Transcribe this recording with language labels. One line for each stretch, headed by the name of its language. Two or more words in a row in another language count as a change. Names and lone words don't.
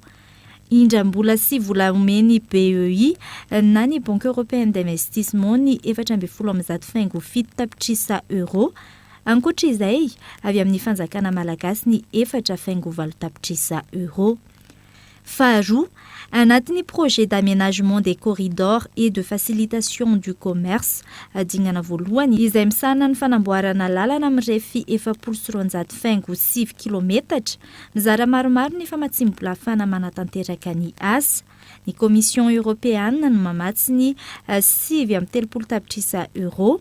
Malagasy: Indram-bola sy vola omeny BEI na ny Banque Européenne d'Investissement ny 417 tapitrisa euro. Ankoatra izay, avy amin'ny fanjakana malagasy ny 4,4 tapitrisa euro. Faharoa, anatin'ny
French: projet d'aménagement des corridors et de facilitation du commerce,
Malagasy: dingana voalohany izay misana ny fanamboarana lalana mirefy 407 kilometatra, mizara maromaro ny famatsim-bola ahafana manatanteraka ny asa. Ny Commission Européenne no mamatsy ny 7,30 tapitrisa euro.